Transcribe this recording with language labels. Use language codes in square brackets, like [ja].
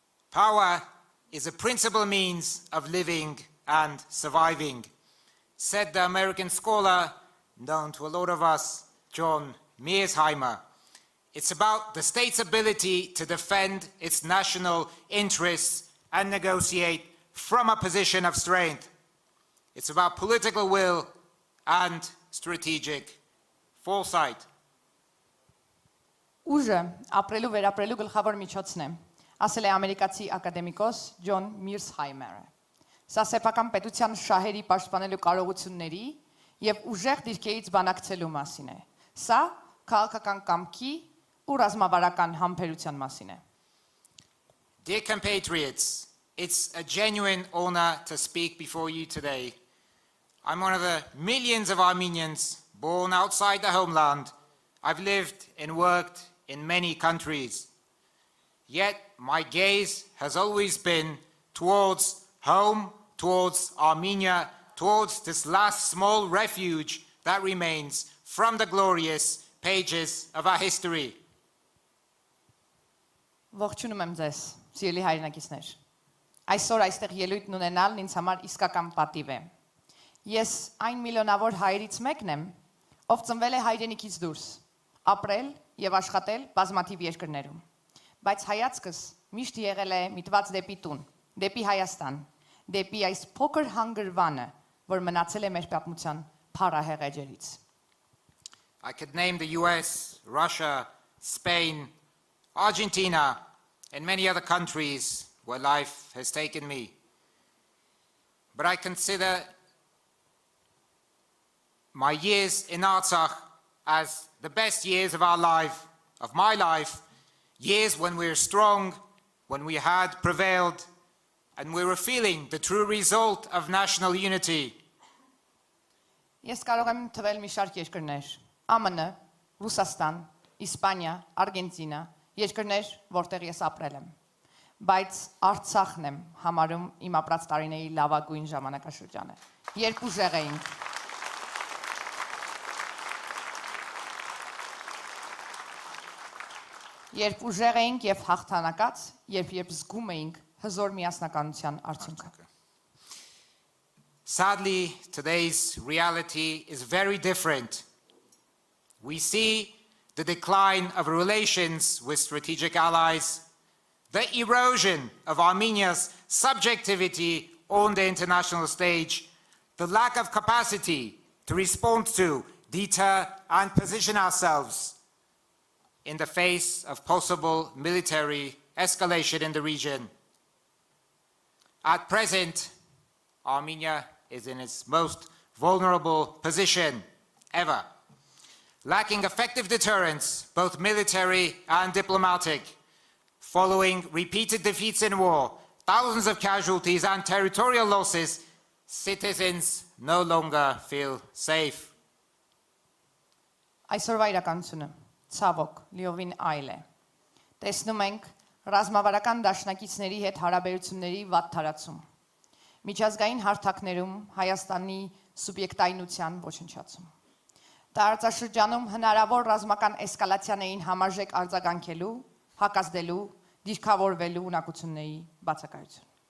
[en] Power is a principal means of living and surviving, said the American scholar, known to a lot of us, John Mearsheimer. It's about the state's ability to defend its national interests and negotiate from a position of strength. It's about political will and strategic foresight. [hy] Ուժը ապրելու վերապրելու գլխավոր միջոցն է, ասել է ամերիկացի ակադեմիկոս Ջոն Միրսհայմերը։ Սա սեփական պետության շահերի պաշտպանելու կարողությունների եւ ուժեղ դիրքերից բանակցելու մասին է։ Սա քաղաքական կամքի ու ռազմավարական համբերության մասին է։ [en] Dear compatriots, it's a genuine honor to speak before you today. I'm one of the millions of Armenians born outside the homeland. I've lived and worked in many countries. Yet my gaze has always been towards home, towards Armenia, towards this last small refuge that remains from the glorious pages of our history. [hy] Ողջունում եմ ձեզ, սիրելի հայրենակիցներ։ Այսօր այստեղ ելույթ ունենալն ինձ համար իսկական պատիվ է։ Ես այն միլիոնավոր հայերից մեկն եմ, ով ծնվել է հայրենիքից դուրս, ապրել եւ աշխատել բազմաթիվ երկրներում։ Բայց հայացքս միշտ եղել է միտված դեպի տուն, դեպի Հայաստան, դեպի այս փոքր հանգրվանը, որ մնացել է մեր պատմության փառահեղ էջերից։ [en] I could name the US, Russia, Spain, Argentina, and many other countries where life has taken me. But I consider my years in Artsakh as the best years of our life, of my life, years when we were strong, when we had prevailed, and we were feeling the true result of national unity. [hy] Ես կարող եմ թվել մի շարք երկրներ, ԱՄՆ, Ռուսաստան, Իսպանիա, Արգենտինա, երկրներ, որտեղ ես ապրել եմ, բայց Արցախն եմ համարում իմ ապրած տարիների լավագույն ժամանակաշրջանը, երբ ուժեղ էինք։ Երբ ուժեղ էինք եւ հաղթանակած, երբ զգում էինք հզոր միասնականության արդյունքը։ [en] Sadly, today's reality is very different. We see the decline of relations with strategic allies, the erosion of Armenia's subjectivity on the international stage, the lack of capacity to respond to, deter, and position ourselves in the face of possible military escalation in the region. At present, Armenia is in its most vulnerable position ever, lacking effective deterrence, both military and diplomatic, following repeated defeats in war, thousands of casualties and territorial losses. Citizens no longer feel safe. [hy] Այսօրվա իրականությունը ցավոք լիովին այլ է։ Տեսնում ենք ռազմավարական դաշնակիցների հետ հարաբերությունների վատ թարացում։ Միջազգային հարթակներում Հայաստանի սուբյեկտայնության ոչնչացում։ Տարածաշրջանում հնարավոր ռազմական էսկալացիաներին համարժեք արձագանքելու, հակազդելու, դիրքավորվելու ունակությունների բացակայություն։